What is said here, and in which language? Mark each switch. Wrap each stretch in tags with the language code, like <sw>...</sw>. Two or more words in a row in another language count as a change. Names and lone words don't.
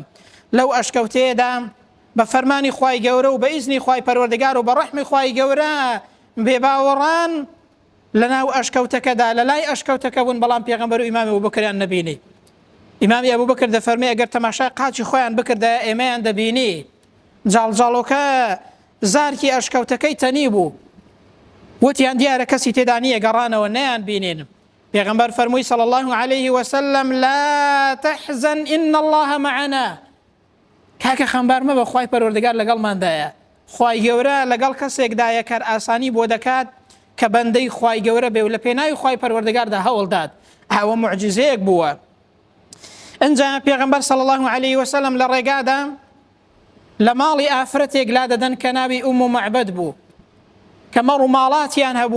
<ckb>لەو ئەشکەوتەیەدا بە فەرمانی خوای گەورە و بە ئیزنی خوای پەروەردگار و بە ڕەحمی خوای گەورە بێباوەڕان لەناو ئەشکەوتەکەدا لە لای ئەشکەوتەکە بوون، بەڵام پێغەمبەر و ئیمامی ئەبوبەکریان نەبینی. ئیمامی ئەبوبەکر دەفەرمێ ئەگەر تەماشای قاچی خۆیان بکردە ئێمەیان دەبینی. جاڵجاڵۆکە زارکی ئەشکەوتەکەی تەنی بوو، وتیان دیارە کەسی تێدا نییە، گەڕانەوە نەیان بینین. پێغەمبەر فەرمووی</ckb> <ar>صلی الله عليه وسلم لا تحزن إن الله معنا.</ar> <ckb>کاکە خەمبار مەبە، خوای پەروەردگار لەگەڵماندایە. خوای گەورە لەگەڵ کەسێکدایە کار ئاسانی بۆ دەکات کە بەندەی خوای گەورە بێ و لە پێناوی خوای پەروەردگاردا هەوڵدات. ئەوە موعجیزەیەک بووە. ئەنجا پێغەمبەر</ckb> <ar>صلی الله عليه وسلم</ar> <ckb>لە ڕێگادا لە ماڵی ئافرەتێک لا دەدەن کە ناوی ئوم مەعبەد بوو، کە مەڕ و ماڵاتیان هەبوو.</ckb>